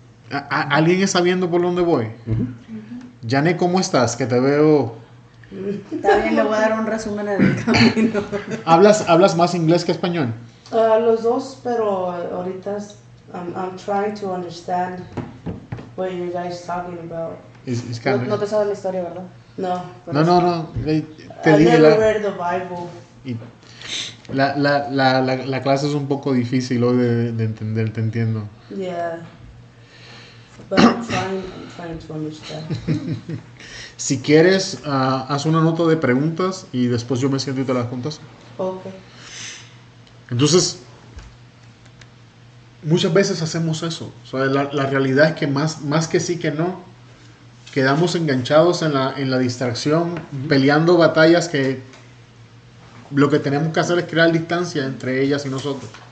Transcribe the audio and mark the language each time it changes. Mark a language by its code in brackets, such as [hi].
[es] ¿Alguien está viendo por dónde voy? Janet, ¿cómo estás? Que te veo... Está bien, le voy a dar un resumen en el camino. ¿Hablas más inglés que español? Los dos, pero ahorita [en] I'm trying to understand what you guys talking about. [es] No te sabes la historia, ¿verdad? No. No. Te [en] I [es] dije [en] never read the Bible. [es] La clase es un poco difícil hoy de entender, te entiendo. [en] Yeah. But I'm trying to understand. [es] Si quieres, haz una nota de preguntas y después yo me siento y te las contas. [en] Okay. [es] Entonces, muchas veces hacemos eso. O sea, la realidad es que más que sí que no, quedamos enganchados en la distracción, peleando batallas que lo que tenemos que hacer es crear distancia entre ellas y nosotros.